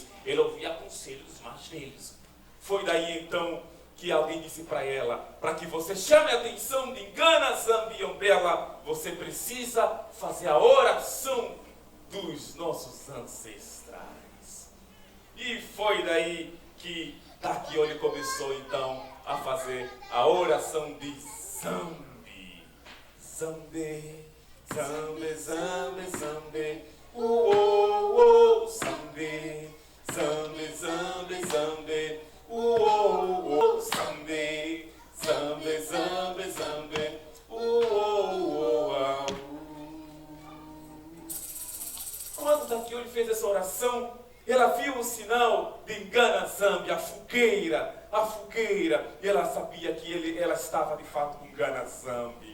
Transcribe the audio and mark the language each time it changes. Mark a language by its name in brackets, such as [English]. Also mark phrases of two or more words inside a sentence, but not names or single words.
[Portuguese] Ele ouvia conselhos dos mais velhos. Foi daí então que alguém disse para ela: para que você chame a atenção de Ngana Zambi Ombela, você precisa fazer a oração dos nossos ancestrais. E foi daí que Daquioli começou então a fazer a oração de Zambi. Zambi, Zambi, Zambi, Zambi, uou, Zambi, Zambi, Zambi, Zambi, uou, Zambi, Zambi, Zambi, Zambi, uou. Quando Daquioli fez essa oração, ela viu o sinal de Ngana Zambi, a fogueira, e ela sabia que ela estava de fato com Ngana Zambi.